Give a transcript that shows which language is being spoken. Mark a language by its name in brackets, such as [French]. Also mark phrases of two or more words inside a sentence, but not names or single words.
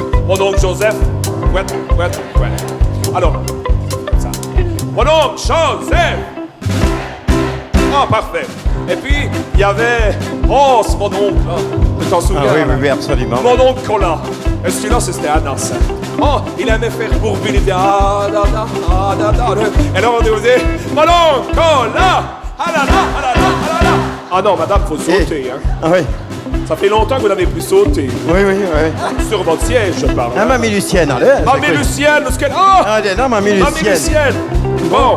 [French] Mon oncle Joseph, ouais. Alors, ça. Mon oncle Joseph! Ah, parfait. Et puis, il y avait Ross, mon oncle, là. Tu t'en souviens? Ah oui, oui, absolument. Mon oncle Cola. Et celui-là, c'était un ancien. Oh, il aimait faire bourber, il était ah, da, da, ah, da, da. Et là, on disait, mon oncle Cola! Ah là là, ah là là, ah là là. Ah non, madame, faut sauter, hein. Ah oui, Ça fait longtemps que vous n'avez plus sauté. oui, oui, oui. Sur votre siège, je parle. Ah, mamie Lucienne, allez. Mamie Lucienne, ce qu'elle... Oh! Ah, non, mamie Mamie Lucienne. Lucienne. Bon.